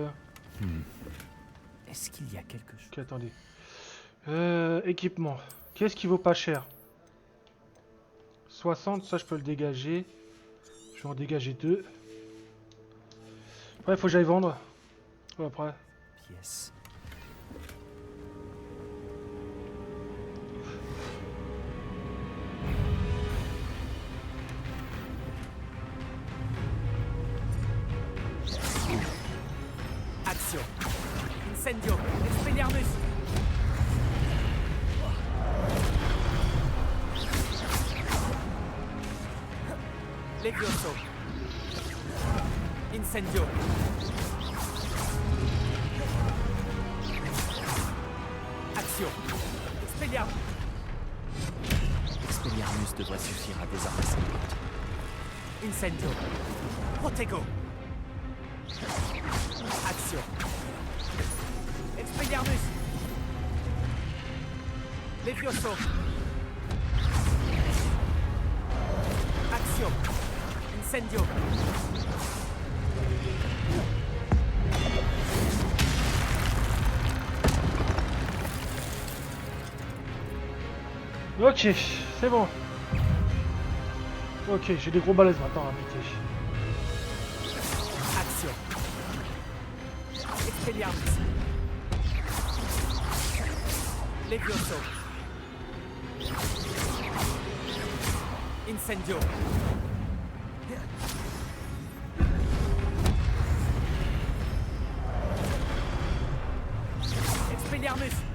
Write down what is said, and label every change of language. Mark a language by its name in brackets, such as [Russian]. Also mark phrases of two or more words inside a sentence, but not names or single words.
[French] Est-ce qu'il y a quelque chose? Ok, attendez. Équipement. Qu'est-ce qui vaut pas cher? 60, ça je peux le dégager. Je vais en dégager 2. Après, il faut que j'aille vendre. Ouais, après. Pièce. Accio. Incendio. Expelliarmus. Levioso. Incendio. Accio. Expelliarmus. Expelliarmus devrait suffire à désarmer cette porte. Incendio. Protego. Accio. Expelliarmus. Levioso. Accio. Incendio. Ok, c'est bon. Ok, j'ai des gros balaises maintenant à buter. Accio. Expelliarmus. Levioso. Incendio. Expelliarmus.